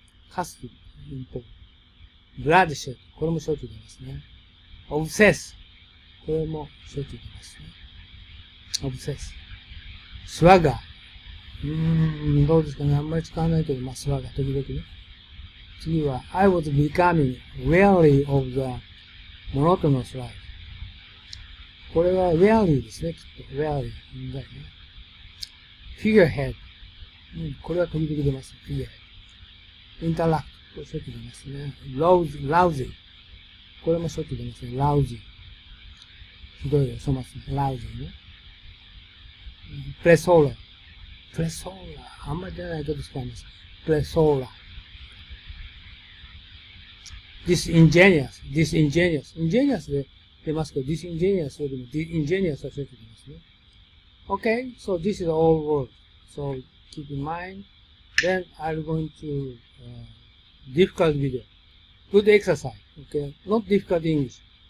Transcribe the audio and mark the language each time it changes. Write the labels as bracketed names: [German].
[English] custody, impose. bloodshed. [Japanese] これもしょっちゅう出ますね。 [English] obsess. [Japanese] これもしょっちゅう出ますね。 [English] obsess. swagger. [Japanese] どうですかね。あんまり使わないけど、まあ、スワが時々ね。次は、 [English] I was becoming weary of the monotonous life. [Japanese] これは weary ですね、きっと。 weary だよね。 [English] figurehead。 これは時々出ます。figurehead。 interact。 [Japanese] これしょっちゅう出ますね。 [English] lousy。 [Japanese] これもしょっちゅう出ますね。 lousy。 ひどいよ、粗末ね。lousy ね。placeholder。プレソーラ。あんまり出ないけど使います。プレソーラ。 [English] disingenuous。 [Japanese] ingenious で出ますけど、disingenuous よりも ingenious はしょっちゅう出ますね。 [English] Okay, so this is all words. So keep in mind. Then I'm going to difficult video. Good exercise. Okay, not difficult English.